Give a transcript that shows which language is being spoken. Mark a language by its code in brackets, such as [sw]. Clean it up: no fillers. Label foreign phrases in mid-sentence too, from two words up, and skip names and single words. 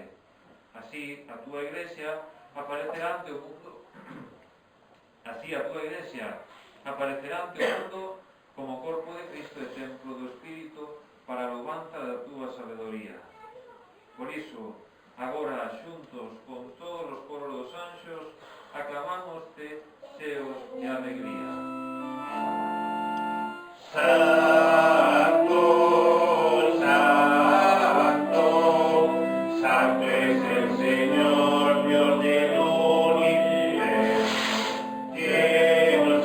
[gl] Así, a túa Iglesia aparecerá ante o mundo. Así a túa Iglesia aparecerá ante o mundo como corpo de Cristo e templo do Espírito para a louvanza da túa sabedoría. Por iso, agora, xuntos con todos os coros dos anxos, aclamamos-te, seos de alegría. [es] Santo, santo, santo es el Señor, Dios del universo.